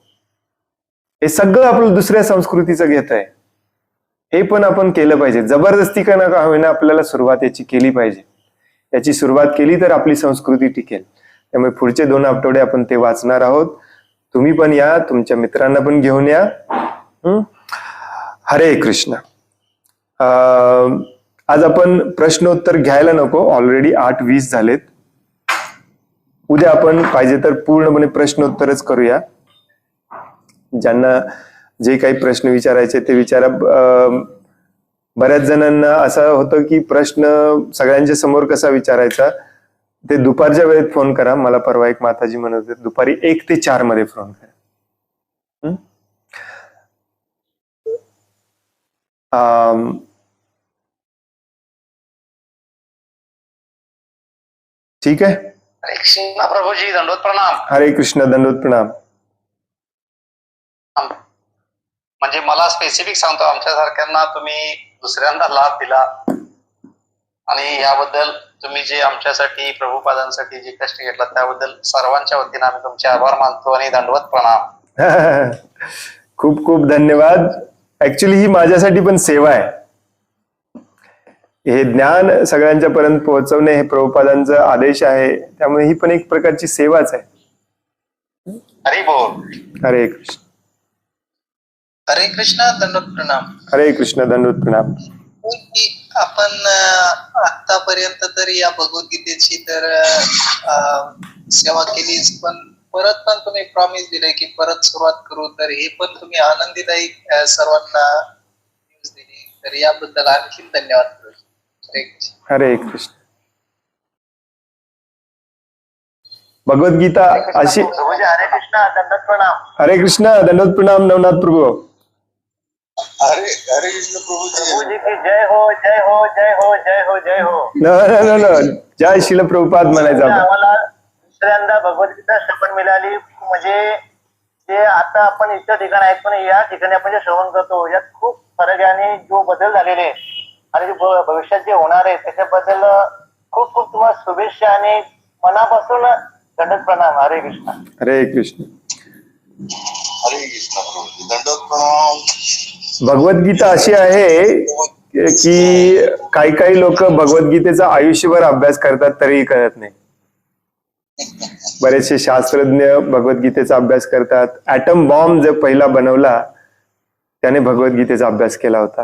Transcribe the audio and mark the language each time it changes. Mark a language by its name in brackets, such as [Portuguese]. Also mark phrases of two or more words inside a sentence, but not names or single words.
[Marathi] हे सगळं आपलं दुसऱ्या संस्कृतीचं घेत आहे, हे पण आपण केलं पाहिजे. जबरदस्ती का नका होईना आपल्याला सुरुवात याची केली पाहिजे. याची सुरुवात केली तर आपली संस्कृती टिकेल. त्यामुळे पुढचे 2 आठवडे आपण ते वाचणार आहोत. तुम्ही पण या, तुमच्या मित्रांना पण घेऊन या. हरे कृष्ण. आज आपण प्रश्नोत्तर घ्यायला नको, ऑलरेडी 8:20 झालेत. उद्या आपण पाहिजे तर पूर्णपणे प्रश्नोत्तरच करूया. ज्यांना जे काही प्रश्न विचारायचे ते विचारा. बऱ्याच जणांना असं होतं की प्रश्न सगळ्यांच्या समोर कसा विचारायचा, ते दुपारच्या वेळेत फोन करा. मला परवा एक माताजी म्हणत होते दुपारी 1 ते 4 मध्ये फोन करा. ठीक आहे. हरे कृष्ण प्रभूजी, दंडोत प्रणाम. हरे कृष्ण, दंडोत प्रणाम. म्हणजे मला स्पेसिफिक सांगतो, आमच्यासारख्यांना तुम्ही दुसऱ्यांदा लाभ दिला आणि याबद्दल तुम्ही जे आमच्यासाठी प्रभुपादांसाठी जे कष्ट घेतला त्याबद्दल सर्वांच्या वतीने आम्ही तुमचे आभार मानतो आणि दंडवत प्रणाम. खूप खूप धन्यवाद. ऍक्च्युली ही माझ्यासाठी पण सेवा आहे. हे ज्ञान सगळ्यांच्या पर्यंत पोहोचवणे हे प्रभुपादांचा आदेश आहे, त्यामुळे ही पण एक प्रकारची सेवाच आहे. हरी बोल. हरे कृष्ण. हरे कृष्ण, दंडवत प्रणाम. हरे कृष्ण, दंडवत प्रणाम. आपण आतापर्यंत तर या भगवद्गीतेची तर सेवा केलीच, पण परत पण तुम्ही प्रॉमिस दिले की परत सुरुवात करू, तर हे पण तुम्ही आनंदीदायी सर्वांना न्यूज दिली, तर याबद्दल आणखी धन्यवाद प्रभूजी. हरे कृष्ण. हरे कृष्ण. भगवद्गीता अशी. प्रभूजी हरे कृष्ण, दंडवत प्रणाम. हरे कृष्ण, दंडवत प्रणाम नवनाथ प्रभू. हरे हरे कृष्ण प्रभूजी. प्रभूजी की जय हो, जय हो, जय हो, जय हो, जय हो. न जय शिल प्रभुपाद म्हणायचं आपण. आम्हाला दुसऱ्यांदा भगवद्गीता श्रवण मिळाली, म्हणजे जे आता आपण इतर ठिकाणी आहेत पण या ठिकाणी आपण जे श्रवण करतो यात खूप फरक आहे, आणि जो बदल झालेले आणि जे भविष्यात जे होणार आहे त्याच्याबद्दल खूप खूप तुम्हाला शुभेच्छा आणि मनापासून दंडवत प्रणाम. हरे कृष्ण. हरे कृष्ण. हरे कृष्ण प्रभूजी. दंडवत प्रणाम. भगवद्गीता अशी आहे की काही लोक भगवद्गीतेचा आयुष्यभर अभ्यास करतात तरीही कळत नाही. बरेचसे शास्त्रज्ञ भगवद्गीतेचा अभ्यास करतात. [English] atom bomb [Marathi] जो पहिला बनवला त्याने भगवद्गीतेचा अभ्यास केला होता.